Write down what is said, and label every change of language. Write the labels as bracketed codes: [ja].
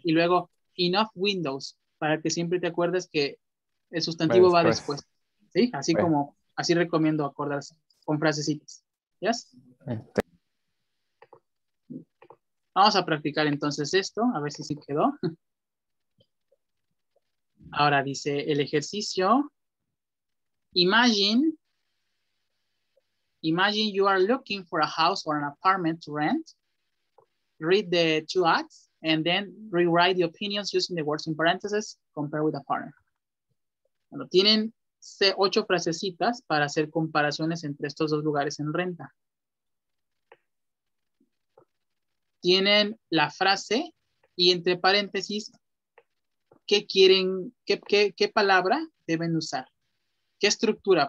[es] Y luego [en] enough windows, [es] para que siempre te acuerdes que el sustantivo va después. ¿Sí? Así como, así recomiendo acordarse con frasecitas. [en] ¿Yes? [es] Vamos a practicar entonces esto, a ver si sí quedó. Ahora dice el ejercicio. [en] Imagine you are looking for a house or an apartment to rent. Read the two ads and then rewrite the opinions using the words in parentheses, compare with a partner. [es] Bueno, tienen 8 frasecitas para hacer comparaciones entre estos dos lugares en renta. Tienen la frase y entre paréntesis, ¿qué quieren, qué palabra deben usar? ¿Qué estructura?